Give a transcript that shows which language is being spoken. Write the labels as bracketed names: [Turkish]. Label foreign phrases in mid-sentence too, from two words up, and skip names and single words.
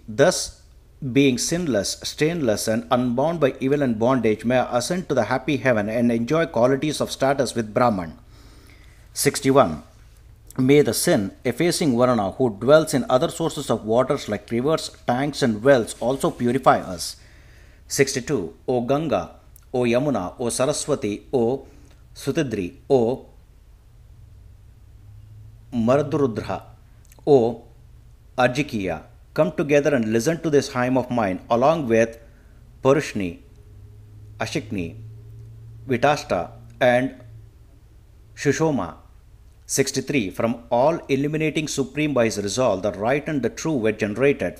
[English] Thus, being sinless, stainless, and unbound by evil and bondage, may I ascend to the happy heaven and enjoy qualities of status with Brahman. 61. May the sin effacing Varuna, who dwells in other sources of waters like rivers, tanks, and wells, also purify us. 62. O Ganga, O Yamuna, O Saraswati, O Sutidri, O Maradurudra, O Arjikiya, come together and listen to this hymn of mine, along with Purushni, Ashikni, Vitashta, and Shushoma. 63. From all illuminating supreme by his resolve, the right and the true were generated.